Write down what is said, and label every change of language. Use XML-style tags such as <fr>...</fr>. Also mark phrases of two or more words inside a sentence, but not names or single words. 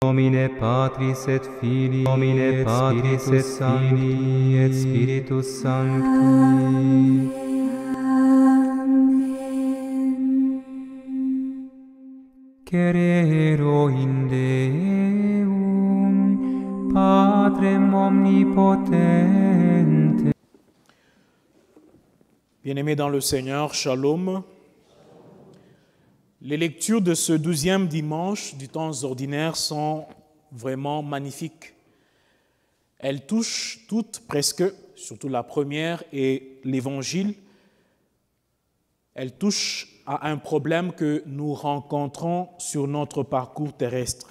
<la>Nomine Patris et Filii, Nomine Patris et Filii et Spiritus Sancti. Cerero in Deum, Patrem omnipotente.</la> <fr>Bien-aimés dans le Seigneur, shalom. Les lectures de ce 12e dimanche du temps ordinaire sont vraiment magnifiques. Elles touchent toutes presque, surtout la première et l'Évangile, elles touchent à un problème que nous rencontrons sur notre parcours terrestre.</fr>